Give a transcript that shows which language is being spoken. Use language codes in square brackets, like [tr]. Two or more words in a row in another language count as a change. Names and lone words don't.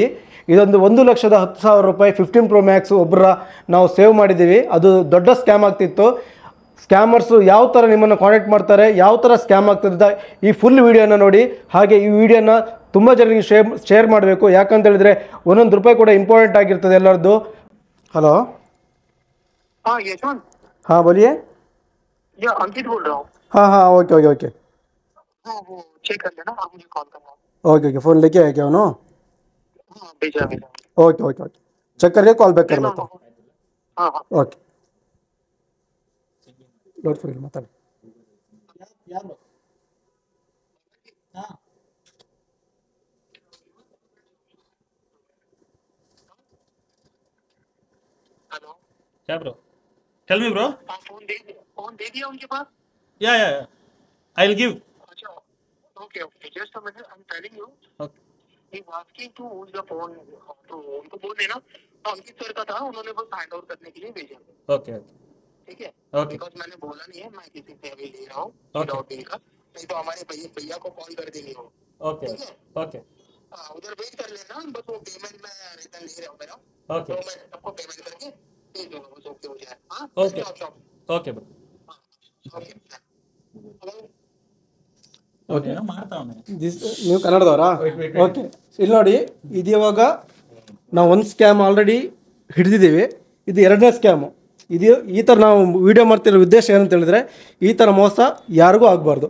[kn] ಇದೊಂದು 1,10,000 ರೂಪಾಯಿ 15 Pro Max ಒಬ್ಬರ ನಾವು ಸೇವ್ ಮಾಡಿದ್ದೀವಿ. ಅದು ದೊಡ್ಡ ಸ್ಕ್ಯಾಮ್ ಆಗ್ತಿತ್ತು. ಸ್ಕ್ಯಾಮರ್ಸು ಯಾವ ಥರ ನಿಮ್ಮನ್ನು ಕಾಂಟ್ಯಾಕ್ಟ್ ಮಾಡ್ತಾರೆ, ಯಾವ ಥರ ಸ್ಕ್ಯಾಮ್ ಆಗ್ತಿದ್ದ ಈ ಫುಲ್ ವಿಡಿಯೋನ ನೋಡಿ. ಹಾಗೆ ಈ ವಿಡಿಯೋನ ತುಂಬ ಜನರಿಗೆ ಶೇರ್ ಮಾಡಬೇಕು. ಯಾಕಂತ ಹೇಳಿದ್ರೆ ಒಂದೊಂದು ರೂಪಾಯಿ ಕೂಡ ಇಂಪಾರ್ಟೆಂಟ್ ಆಗಿರ್ತದೆ ಎಲ್ಲರದ್ದು. ಹಲೋ, [hi] हाँ यशवंत। हाँ बोलिए. या अंकित बोल रहा हूँ। हाँ हाँ, ओके ओके ओके हाँ वो चेक कर लेना, आप मुझे कॉल करना। ओके ओके. फ़ोन लेके आए क्या उन्हों? हाँ भेजा भेजा। ओके ओके ओके, चेक करके [en] call back [hi] कर लेता हूँ. हाँ हाँ ओके, लोड फॉर माताड़ी. हेलो। [en] क्या bro? Tell me bro. [hi] हाँ फोन दे दिया उनके पास। [en] ya I will give. अच्छा okay okay, just a minute, I am telling you. [hi] ओके [en] he was asking to use the phone, [hi] तो उनको बोल देना अंकित सर का था, उन्होंने बस हैंड ओवर करने के लिए भेजा। ओके ठीक है, ओके बिकॉज मैंने बोला नहीं है मैं किसी से अभी ले रहा हूँ Okay. [en] without bill [hi] का, नहीं तो हमारे भैया को कॉल कर देंगे वो। ओके ठीक है, ओके हाँ उधर वेट कर लेना, बस वो पेमेंट में रिटर्न ले रहा हूँ मेरा, ओके तो मैं सबको पेमेंट करके भेज दूंगा, बस ओके हो जाए। हाँ Okay. ओके ब्रो. ओके। हेलो। [kn] ಓಕೆ, ಮಾಡ್ತಾ ಅವನೇ. ನೀವು ಕನ್ನಡದವರಾ? ಓಕೆ, ಇಲ್ಲಿ ನೋಡಿ, ಇದು ಇವಾಗ ನಾವು ಒಂದು ಸ್ಕ್ಯಾಮ್ ಆಲ್ರೆಡಿ ಹಿಡಿದಿದ್ದೀವಿ. ಇದು ಎರಡನೇ ಸ್ಕ್ಯಾಮು. ಇದು ಈ ಥರ ನಾವು ವಿಡಿಯೋ ಮಾಡ್ತಿರೋ ಉದ್ದೇಶ ಏನಂತ ಹೇಳಿದ್ರೆ, ಈ ಥರ ಮೋಸ ಯಾರಿಗೂ ಆಗಬಾರ್ದು.